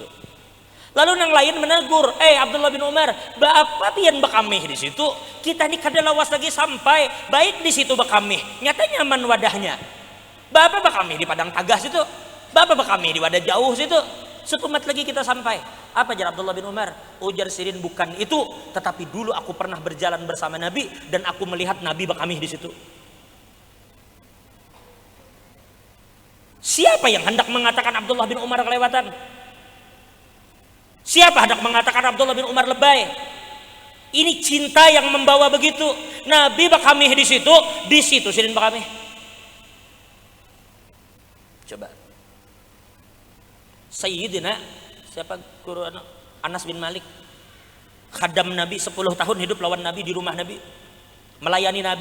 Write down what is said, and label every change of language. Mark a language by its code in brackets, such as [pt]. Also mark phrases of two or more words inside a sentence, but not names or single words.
[bjn] Lalu yang lain menegur, Abdullah bin Umar, apa pian bakamih di situ? Kita ini kada lawas lagi sampai, baik di situ bakamih. Nyata nyaman wadahnya. Bapak bakamih di padang tagas itu, bapak bakamih di wadah jauh situ. Setumat lagi kita sampai. Apa jar Abdullah bin Umar? [id] Ujar Sidin, bukan itu, tetapi dulu aku pernah berjalan bersama Nabi dan aku melihat Nabi bakamih di situ. Siapa yang hendak mengatakan Abdullah bin Umar kelewatan? Siapa hendak mengatakan Abdullah bin Umar lebay? Ini cinta yang membawa begitu. [bjn] Nabi bakamih di situ Sidin bakamih. [id] Coba. Sayyidina siapa guru Anas bin Malik, khadam Nabi 10 tahun hidup lawan Nabi di rumah Nabi, melayani Nabi.